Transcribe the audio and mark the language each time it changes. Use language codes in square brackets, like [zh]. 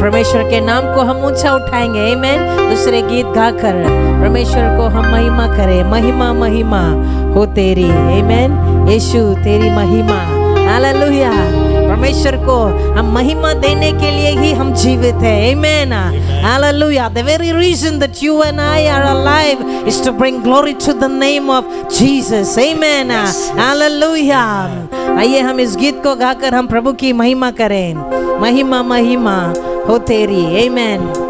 [hi] परमेश्वर के नाम को हम ऊंचा उठाएंगे, आमेन। दूसरे गीत गाकर परमेश्वर को हम महिमा करें, महिमा महिमा हो तेरी, आमेन। यीशु तेरी महिमा, हालेलुया। परमेश्वर को हम महिमा देने के लिए ही हम जीवित हैं, आमेन, hallelujah. [en] The very reason that you and I are alive is to bring glory to the name of Jesus, amen, hallelujah. [hi] आइए हम इस गीत को गाकर हम प्रभु की महिमा करें, महिमा महिमा हो तेरी, आमेन।